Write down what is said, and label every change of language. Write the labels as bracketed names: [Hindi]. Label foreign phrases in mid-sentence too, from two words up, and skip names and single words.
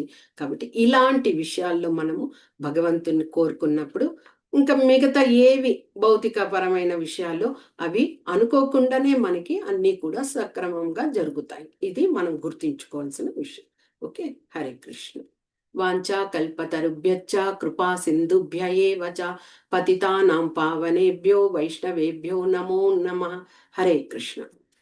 [Telugu] కాబట్టి ఇలాంటి విషయాల్లో మనము భగవంతుని కోరుకున్నప్పుడు ఇంకా మిగతా ఏవి భౌతికపరమైన విషయాలు అవి అనుకోకుండానే మనకి అన్నీ కూడా సక్రమంగా జరుగుతాయి. ఇది మనం గుర్తించుకోవాల్సిన విషయం. ఓకే, హరే కృష్ణ. [Sanskrit] వాంఛా కల్పతరుభ్యశ్చ కృపా సింధుభ్య ఏవ చ పతితానాం పావనేభ్యో వైష్ణవేభ్యో నమో నమః. [Telugu] హరే కృష్ణ.